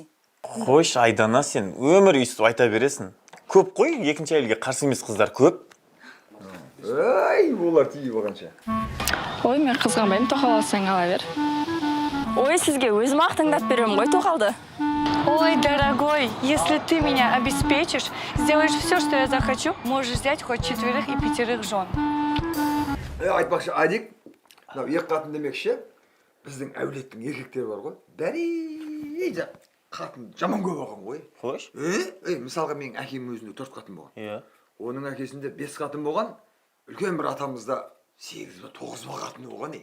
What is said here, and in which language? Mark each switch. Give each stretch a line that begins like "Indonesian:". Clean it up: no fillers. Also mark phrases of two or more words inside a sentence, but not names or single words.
Kazakh: Қойш, Айдана, сен өмір үйістіп айта бересің. Көп қой, екінші әйелге қарсы емес қыздар көп. Олар тиіп алғанша. Ой, мен қызғанбаймын, тоқал алсаң ала бер. Ой, сізге өзім ақ таңдап беремін ғой тоқалды. Ой,
Russian: дорогой, если ты меня обеспечишь, сделаешь все, что я захочу, можешь взять хоть 4 и 5 жен.
Kazakh: Айтпақшы, Адик, екі қатын демекші, біздің әулеттің еркектері бар ғой. Дәреже қатын жаман көп алған ғой. Қойш? Мысалға менің әкемнің өзінде 4 қатын болған. Иә. Оның әкесінде 5 қатын болған, үлкен бір атамызда 8-9 қатын болған.